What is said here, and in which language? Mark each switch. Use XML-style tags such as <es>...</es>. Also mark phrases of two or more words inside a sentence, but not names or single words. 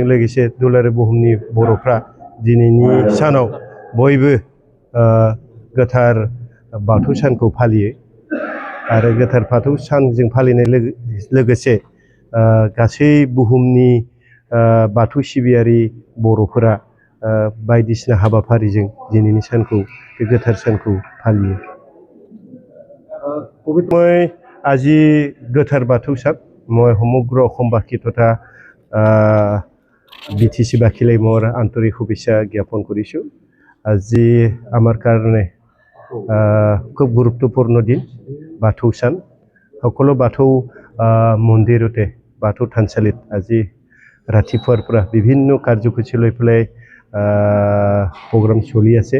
<brx>लोगोसे दुलाराय बुहुमनि बर'फ्रा दिनैनि सानाव बयबो गोथार बाथौ सानखौ फालियो आरो गोथार बाथौ सानजों फालिनाय लोगोसे गासै बुहुमनि बाथौ सिबियारि बर'फोरा बायदिसिना हाबाफारिजों दिनैनि सानखौ बे गोथार सानखौ फालियो।</brx> <as>মই আজি</as> <brx>गोथार बाथौ सान</brx> <as>মই সমগ্ৰ অসমবাসী তথা বিটিচিবাসীলৈ মোৰ আন্তৰিক শুভেচ্ছা জ্ঞাপন কৰিছোঁ। আজি আমাৰ কাৰণে খুব গুৰুত্বপূৰ্ণ দিন</as> <brx>बाथौ सान</brx> <as>সকলো বাথৌ মন্দিৰতে বাথৌ থানচালিত আজি ৰাতিপুৱাৰ পৰা বিভিন্ন কাৰ্যসূচী লৈ পেলাই প্ৰগ্ৰাম চলি আছে।</as>